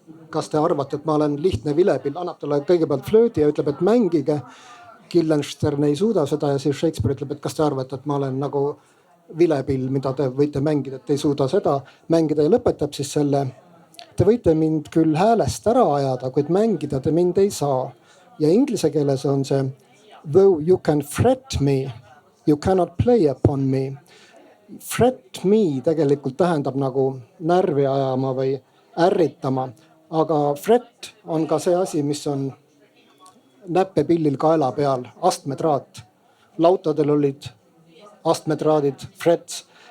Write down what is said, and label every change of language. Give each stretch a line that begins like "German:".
Estonian: kas te arvate, et ma olen lihtne vilepill, annab talle kõigepealt flöödi ja ütleb, et mängige. Guildenstern ei suuda seda ja siis Shakespeare ütleb, et kas te arvate, et ma olen nagu vilepill, mida te võite mängida, et ei suuda seda mängida ja lõpetab siis selle. Te võite mind küll häälest ära ajada, kuid mängida te mind ei saa. Ja inglise keeles on see
English: though you can fret me, you cannot play upon me.
Estonian: Fret me tegelikult tähendab nagu närvi ajama või ärritama, aga fret on ka see asi, mis on näppepillil kaela peal, astmetraat. Lautadel olid astmetraadid, frets.